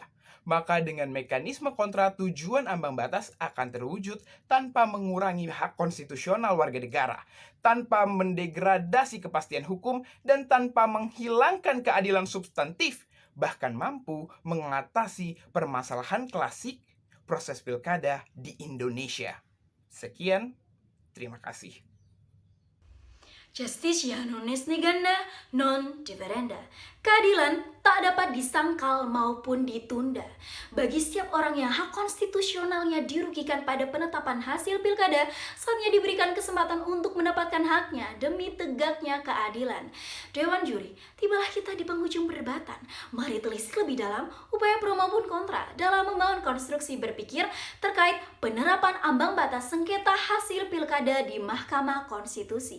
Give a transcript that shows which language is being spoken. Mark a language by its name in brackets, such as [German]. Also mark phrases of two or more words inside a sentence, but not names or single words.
[Indonesian] Maka dengan mekanisme kontra, tujuan ambang batas akan terwujud tanpa mengurangi hak konstitusional warga negara, tanpa mendegradasi kepastian hukum, dan tanpa menghilangkan keadilan substantif, bahkan mampu mengatasi permasalahan klasik proses pilkada di Indonesia. Sekian, terima kasih. [Latin] Justitia non est neganda, non differenda. [Indonesian] Keadilan tak dapat disangkal maupun ditunda. Bagi setiap orang yang hak konstitusionalnya dirugikan pada penetapan hasil pilkada, saatnya diberikan kesempatan untuk mendapatkan haknya demi tegaknya keadilan. Dewan Juri, tibalah kita di penghujung perdebatan. Mari telisik lebih dalam upaya pro maupun kontra dalam membangun konstruksi berpikir terkait penerapan ambang batas sengketa hasil pilkada di Mahkamah Konstitusi.